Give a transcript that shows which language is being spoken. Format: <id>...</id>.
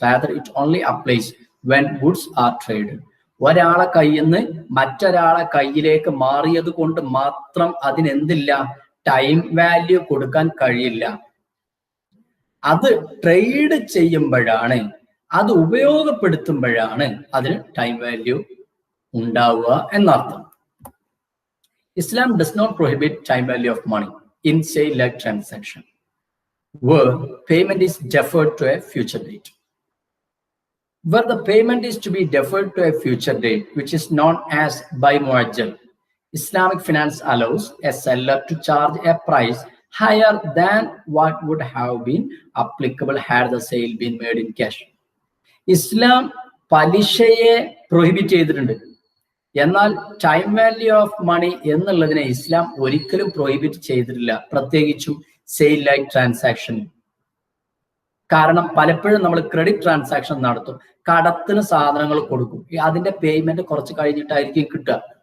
<en>Rather, it only applies when goods are traded.</en> <ml>ഒരാളെ കയ്യിൽ നിന്ന് മറ്റൊരാളെ കയ്യിലേക്ക് മാറിയത് കൊണ്ട് മാത്രം അതിനെന്തില്ല, ടൈം വാല്യൂ കൊടുക്കാൻ കഴിയില്ല. അത് ട്രേഡ് ചെയ്യുമ്പോഴാണ്, അത് ഉപയോഗപ്പെടുത്തുമ്പോഴാണ് അതിന് ടൈം വാല്യൂ ഉണ്ടാവുക എന്നർത്ഥം.</ml> <en>Islam does not prohibit time value of money in sale-like transaction where payment is deferred to a future date. Where the payment is to be deferred to a future date, which is known as buy muajjal, Islamic finance allows a seller to charge a price higher than what would have been applicable had the sale been made in cash.</en> <ml>Islam പലിശയെ prohibit ചെയ്തിട്ടുണ്ട്, എന്നാൽ time value of money എന്നുള്ളതിനെ ഇസ്ലാം ഒരിക്കലും prohibit ചെയ്തിട്ടില്ല, പ്രത്യേകിച്ചും sale like transaction. കാരണം പലപ്പോഴും നമ്മൾ credit transaction നടത്തും, കടത്തിന് സാധനങ്ങൾ കൊടുക്കും, അതിന്റെ പേയ്മെന്റ് കുറച്ച് കഴിഞ്ഞിട്ടായിരിക്കും കിട്ടുക.</ml>